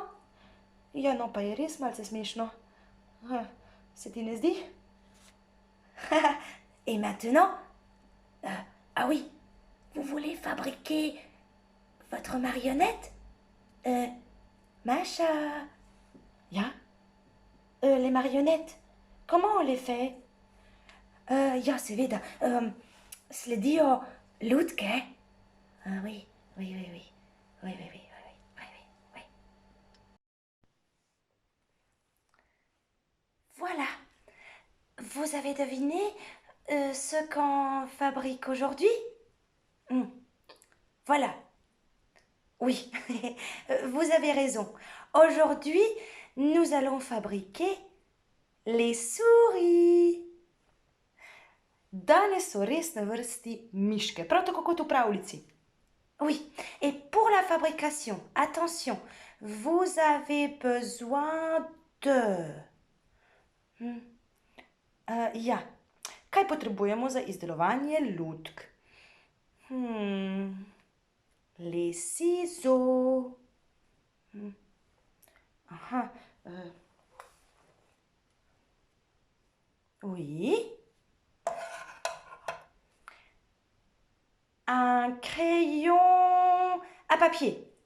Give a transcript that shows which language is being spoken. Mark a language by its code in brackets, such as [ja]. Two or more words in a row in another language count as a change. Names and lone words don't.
[sl] Ja, no, pa je res malce smešno. Se ti ne zdi? [fr] Et maintenant, ah oui, vous voulez fabriquer votre marionnette? [sl] Masha? Ja? [fr] Les marionnettes, comment on les fait? [sl] Ja, seveda, sledijo lutke. [fr] Oui, oui, oui, oui, oui, oui, oui, oui, oui, oui, oui. Voilà. Vous avez deviné ce qu'on fabrique aujourd'hui? Voilà. Oui, vous avez raison. Aujourd'hui, nous allons fabriquer les souris. [sl] Danes so res na vrsti miške, prav tako kot v pravljici. [fr] Oui, et pour la fabrication, attention, vous avez besoin de... [sl] Ja, kaj potrebujemo za izdelovanje lutk? [fr] Les ciseaux. Aha, Oui. Un crayon à papier.